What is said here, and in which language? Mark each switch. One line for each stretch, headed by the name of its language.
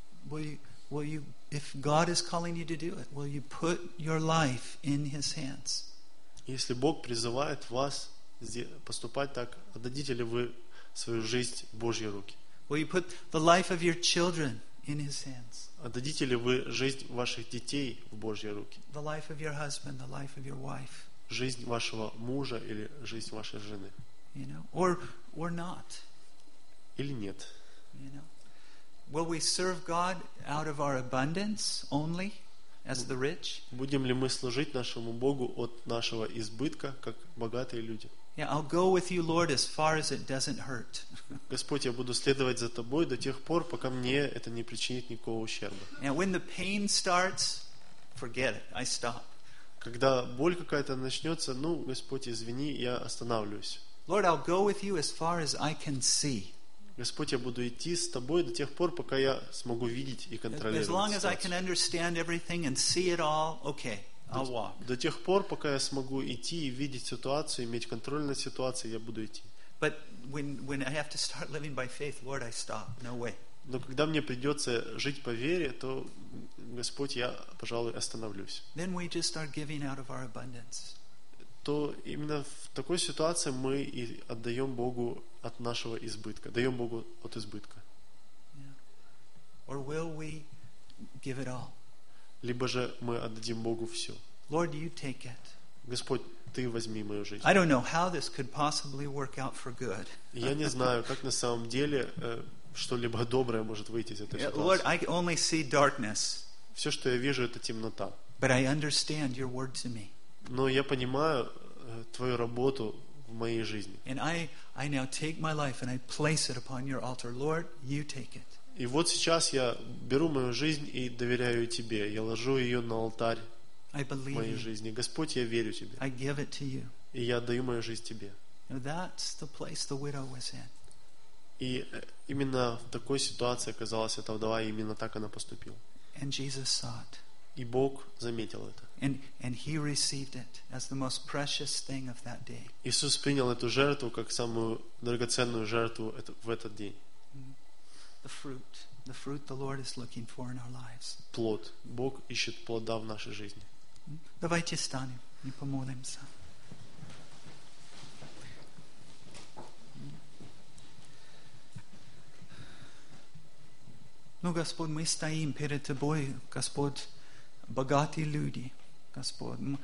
English: Will you, if God is calling you to do it, will you put your life in His hands?
Russian: Если Бог призывает вас поступать так, отдадите ли вы свою жизнь в Божьи руки?
English: Will you put the life of your children in His hands?
Russian: Отдадите ли вы жизнь ваших детей в Божьи руки?
English: The life of your husband, the life of your wife.
Russian: Жизнь вашего мужа или жизнь вашей жены?
English: You know, or not?
Russian: Или нет?
English: You know, will we serve God out of our abundance only, as the rich?
Russian: Будем ли мы служить нашему Богу от нашего избытка, как богатые люди?
English: Yeah, I'll go with you, Lord, as far as it doesn't hurt.
Russian: Господь, я буду следовать за тобой до тех пор, пока мне это не причинит никакого ущерба.
English: And when the pain starts, forget it. I stop.
Russian: Когда боль какая-то начнется, ну, Господь, извини, я останавливаюсь.
English: Lord, I'll go with you as far as I can see.
Russian: Господь, я буду идти с тобой до тех пор, пока я смогу видеть и контролировать.
English: As long as I can understand everything and see it all, okay. I'll walk.
Russian: До тех пор, пока я смогу идти и видеть ситуацию, иметь контроль над ситуацией, я буду идти.
English: But when I have to start living by faith, Lord, I stop. No way.
Russian: Но когда мне придется жить по вере, то, Господь, я, пожалуй, остановлюсь.
English: Then we just start giving out of our abundance.
Russian: То именно в такой ситуации мы и отдаем Богу от нашего избытка, даем Богу от избытка.
English: Yeah. Or will we give it all?
Russian: Либо же мы отдадим Богу все.
English: Lord, you take it.
Russian: Господь, ты возьми мою жизнь.
English: I don't know how this could possibly work out for good.
Russian: Я не знаю, как на самом деле что-либо доброе может выйти из этой ситуации.
English: Lord, I only see darkness.
Russian: Все, что я вижу, это темнота.
English: But I understand your word to me.
Russian: Но я понимаю твою работу в моей жизни.
English: And I now take my life and I place it upon your altar. Lord, you take it.
Russian: И вот сейчас я беру мою жизнь и доверяю Тебе. Я ложу ее на алтарь моей жизни. Господь, я верю Тебе.
English: I give it to you.
Russian: И я отдаю мою жизнь Тебе.
English: That's the place the widow was in.
Russian: И именно в такой ситуации оказалась эта вдова, и именно так она поступила.
English: And Jesus saw it.
Russian: И Бог заметил это.
English: And he received it as the most precious thing of that day.
Russian: Иисус принял эту жертву как самую драгоценную жертву в этот день.
English: The fruit the Lord is looking for in our lives.
Russian: Плод. Бог ищет плода в нашей жизни. Давайте встанем и помолимся. Ну, Господь, мы стоим перед Тобой, Господь, богатые люди, Господь.